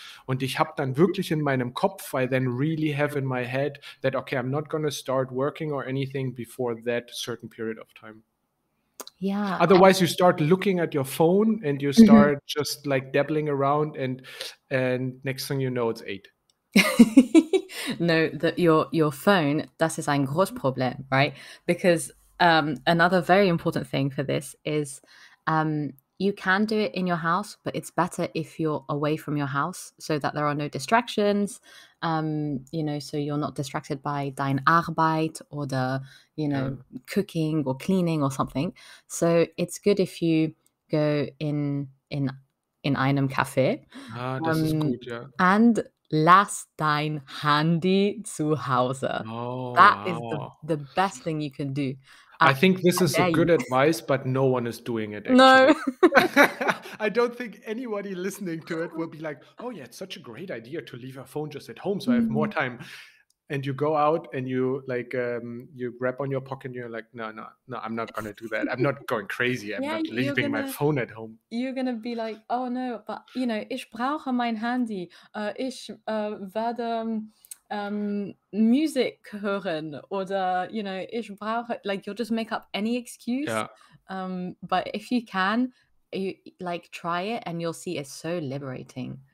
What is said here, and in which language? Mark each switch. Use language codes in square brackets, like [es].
[de] Und ich habe dann wirklich in meinem Kopf, [en] I then really have in my head that, okay, I'm not going to start working or anything before that certain period of time. Yeah. Otherwise, you start looking at your phone and you start just like dabbling around, and next thing you know, it's 8. No, your phone, [de] das ist ein großes Problem, right? [en] Because another very important thing for this is you can do it in your house, but it's better if you're away from your house so that there are no distractions, so you're not distracted by [de] dein Arbeit [en] or cooking or cleaning or something. So it's good if you go in [de] einem Café. Das ist gut, ja. [en] And [de] lass dein Handy zu Hause. [en] Oh, That is wow. the best thing you can do. I think this is a good advice, but no one is doing it, actually. No. I don't think anybody listening to it will be like, oh yeah, it's such a great idea to leave your phone just at home so I have more time. And you go out and you you grab on your pocket and you're like, no, I'm not going to do that. I'm not going crazy. I'm not leaving my phone at home. You're going to be like, oh no, but [de] ich brauche mein Handy. Ich werde Musik hören oder, ich brauche, [en] you'll just make up any excuse. Yeah. But if you can, you try it and you'll see it's so liberating.